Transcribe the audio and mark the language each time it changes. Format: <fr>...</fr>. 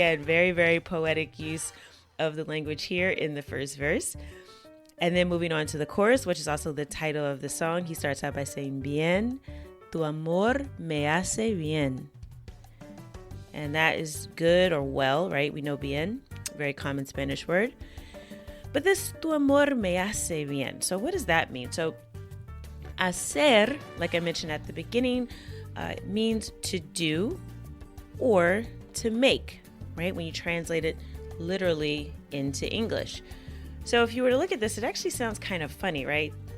<en>And very, very poetic use of the language here in the first verse. And then moving on to the chorus, which is also the title of the song, he starts out by saying,</en> <es>Bien, tu amor me hace bien.</es> <en>And that is good or well, right? We know bien, very common Spanish word. But this</en> <es>tu amor me hace bien.</es> <en>So what does that mean? So hacer, like I mentioned at the beginning, means to do or to make, right? When you translate it literally into English. So if you were to look at this, it actually sounds kind of funny, right?</en>